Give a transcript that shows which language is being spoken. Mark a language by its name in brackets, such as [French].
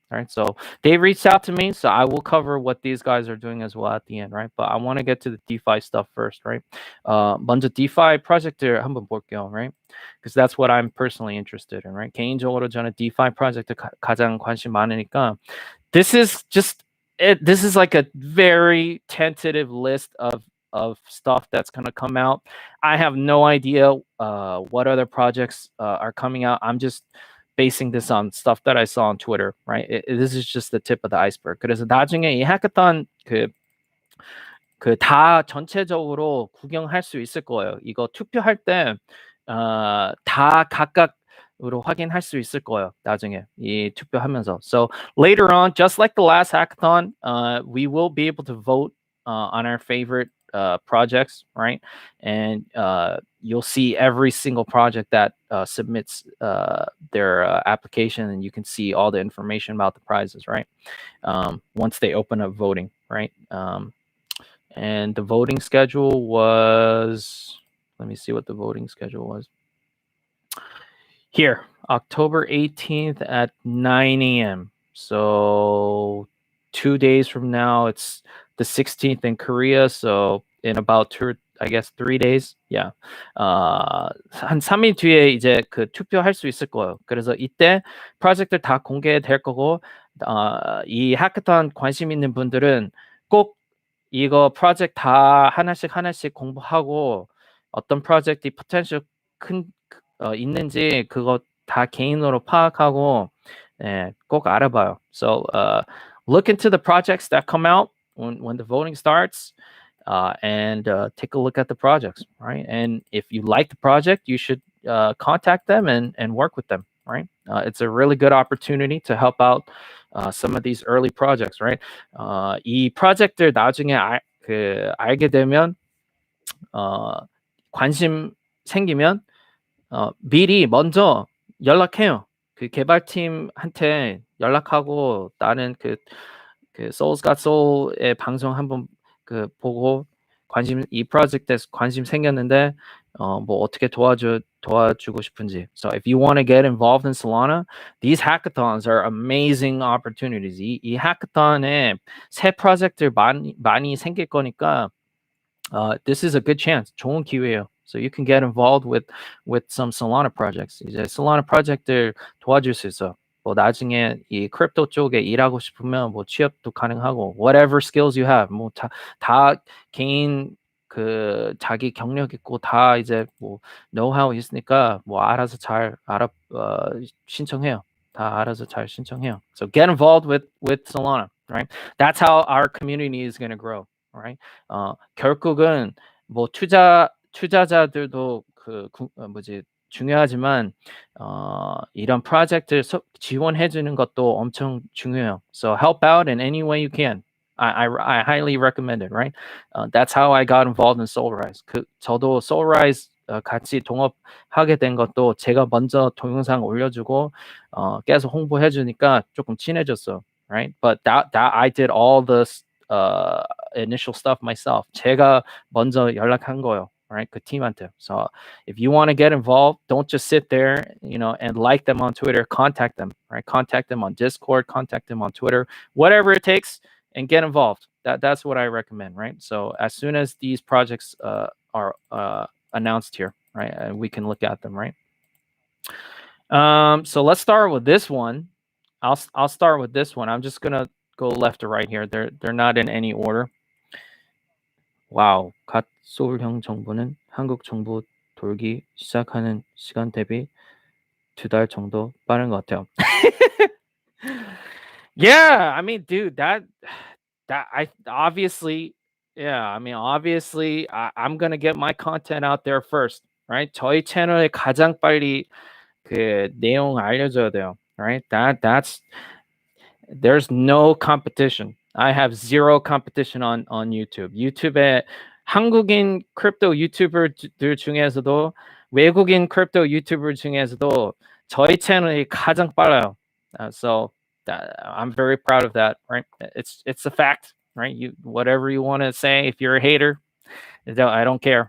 [English] Right, so they reached out to me, so I will cover what these guys are doing as well at the end, right? But I want to get to the DeFi stuff first, right? [Korean] 먼저 DeFi 프로젝트를 한번 볼게요, right? [English] Because that's what I'm personally interested in, right? [Korean] 개인적으로 저는 DeFi 프로젝트 가장 관심 많으니까 [English] this is like a very tentative list of stuff that's going to come out. I have no idea what other projects are coming out. I'm just basing this on stuff that I saw on Twitter, right? This is just the tip of the iceberg. [Korean] 그래서 나중에 이 해커톤 다 전체적으로 구경할 수 있을 거예요. 이거 투표할 때 다 각각으로 확인할 수 있을 거예요. 나중에 이 투표하면서. [English] So later on, just like the last hackathon, we will be able to vote on our favorite projects, right? And you'll see every single project that submits their application, and you can see all the information about the prizes, right? Once they open up voting, right? And the voting schedule was, let me see what the voting schedule was. Here, October 18th at 9 a.m. So 2 days from now, it's the 16th in Korea. So in about 3 days. Yeah. [Korean] 한 3일 뒤에 이제 투표할 수 있을 거예요. 그래서 이때 프로젝트 다 공개될 거고, 이 해커톤 관심 있는 분들은 꼭 이거 프로젝트 다 하나씩 공부하고 어떤 프로젝트이 포텐셜 있는지 그거 다 개인으로 파악하고 꼭 알아봐요. [English] So look into the projects that come out when the voting starts, and take a look at the projects, right? And if you like the project, you should contact them and work with them, right? It's a really good opportunity to help out some of these early projects, right? [Korean] 이 프로젝트를 나중에 알게 되면 관심 생기면 미리 먼저 연락해요. 그 개발팀한테 연락하고 나는 그 SeoulsGotSOL의 방송 한번 보고 이 프로젝트에 관심 생겼는데 뭐 어떻게 도와주고 싶은지. [English] So if you want to get involved in Solana, these hackathons are amazing opportunities. [Korean] 이 hackathon에 새 프로젝트를 많이 생길 거니까 [English] this is a good chance. [Korean] 좋은 기회예요. [English] So you can get involved with some Solana projects. [Korean] 이제 Solana 프로젝트를 도와줄 수 있어. 뭐 나중에 이 크립토 쪽에 일하고 싶으면 뭐 취업도 가능하고 [English] whatever skills you have [Korean] 뭐 다 개인 자기 경력 있고 다 이제 뭐 노하우 있으니까 뭐 알아서 잘 신청해요. 다 알아서 잘 신청해요. [English] So get involved with Solana, right? That's how our community is going to grow, right? [Korean] 결국은 뭐 투자자들도 중요하지만 이런 프로젝트를 지원해 주는 것도 엄청 중요해요. [English] So help out in any way you can. I highly recommend it, right? That's how I got involved in SoulRise. [Korean] 저도 SoulRise 같이 동업하게 된 것도 제가 먼저 동영상 올려주고 계속 홍보해 주니까 조금 친해졌어, right? [English] But that I did all the initial stuff myself. [Korean] 제가 먼저 연락한 거예요. Right, 그 팀한테. [English] So if you want to get involved, don't just sit there, and like them on Twitter. Contact them, right? Contact them on Discord. Contact them on Twitter. Whatever it takes, and get involved. That's what I recommend, right? So as soon as these projects are announced here, right, we can look at them, right? So let's start with this one. I'll start with this one. I'm just gonna go left to right here. They're not in any order. [Korean] 와우, 갓 소울형 정부는 한국 정부 돌기 시작하는 시간 대비 2달 정도 빠른 것 같아요. [English] Yeah, I mean, dude, that I obviously, yeah, I mean, obviously, I'm gonna get my content out there first, right? [Korean] 저희 채널에 가장 빨리 그 내용 알려줘야 돼요, right? [English] That's there's no competition. I have zero competition on YouTube. [Korean] YouTube에 한국인 크립토 유튜버들 중에서도 외국인 크립토 유튜버 중에서도 저희 채널이 가장 빨라요. [English] So I'm very proud of that. Right? It's a fact. Right? You whatever you want to say. If you're a hater, I don't care.